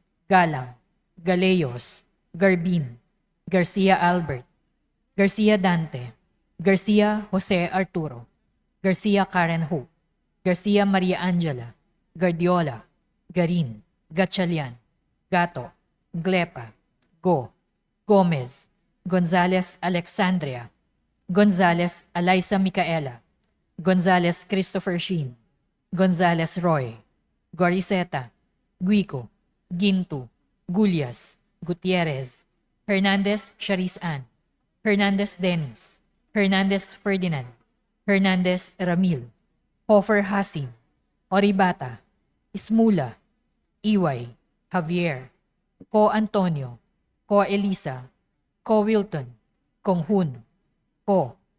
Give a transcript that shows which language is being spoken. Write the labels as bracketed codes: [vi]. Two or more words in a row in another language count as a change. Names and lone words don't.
[tl] Galang. Galeyos, Garbin, Garcia Albert, Garcia Dante, Garcia Jose Arturo, Garcia Karen Hope, Garcia Maria Angela, Guardiola, Garin, Gatchalian, Gato, Glepa, Go, Gomez, Gonzales Alexandria, Gonzales Alaysa Micaela, Gonzales Christopher Sheen, Gonzales Roy, Goriseta, Guico, Gintu, Gulyas, Gutierrez, Hernandez Charis Ann, Hernandez Dennis, Hernandez Ferdinand, Hernandez Ramil, Hofer Hasim, Oribata, Ismula, Iway, Javier, Ko Antonio, Ko Elisa, Ko Wilton, Kong Hun, Ko,